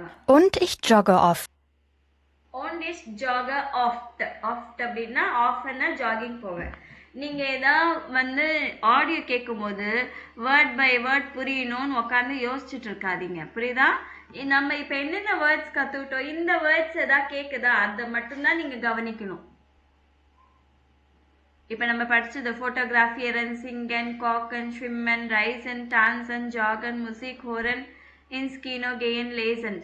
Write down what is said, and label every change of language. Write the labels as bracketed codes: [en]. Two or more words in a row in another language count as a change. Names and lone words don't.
[de] und ich jogge oft. Und ich jogge oft. Oft [ta] அப்படின்னா ஆஃப்னா ஜாகிங் போவேன். நீங்க ஏதாவது வந்து ஆடியோ கேட்கும்போது [en] word by word [ta] புரியணும்னு உட்காந்து யோசிச்சுட்டு இருக்காதீங்க. புரியுதா? நம்ம இப்ப என்னென்ன வேர்ட்ஸ் கத்துக்கிட்டோம், இந்த வேர்ட்ஸ் ஏதாவது கேக்குதா அதை மட்டும்தான் நீங்க கவனிக்கணும். இப்ப நம்ம படிச்சது [de] Fotografieren, singen, kochen, schwimmen, reisen, tanzen, joggen, Musik, hören, ins Kino, gehen, lesen.